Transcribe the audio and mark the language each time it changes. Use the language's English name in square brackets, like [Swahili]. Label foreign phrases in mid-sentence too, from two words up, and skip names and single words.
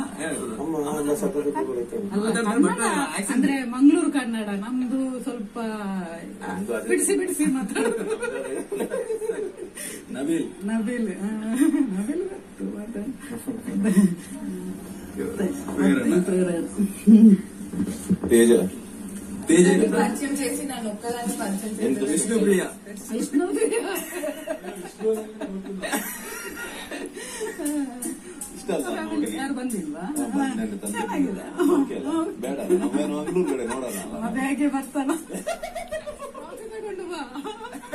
[Kannada] ಅಂದ್ರೆ ಮಂಗಳೂರು ಕನ್ನಡ ನಮ್ದು ಸ್ವಲ್ಪ ಬಿಡಿಸಿ ಬಿಡಿಸಿ ಮಾತಾಡೋದು ನಬೀಲ್ ನಬೀಲ್ ತೇಜ [Telugu] పరిచయం చేసి నన్ను ఒక్కదాన్ని పరిచయం చేసి [Kannada] ವಿಷ್ಣುಪ್ರಿಯ ಇಷ್ಟ ಅಲ್ಲ ಯಾರು ಬಂದಿಲ್ವಾ ನನ್ನ ತಂದೆ ಚೆನ್ನಾಗಿದೆ ಬೇಡ ನಮ್ಮೇನು ಮಂಗಳೂರು ಕಡೆ ನೋಡೋಣ ಮತ್ತೆ ಹೇಗೆ ಬರ್ತಾನ ತಗೊಂಡು ಬಾ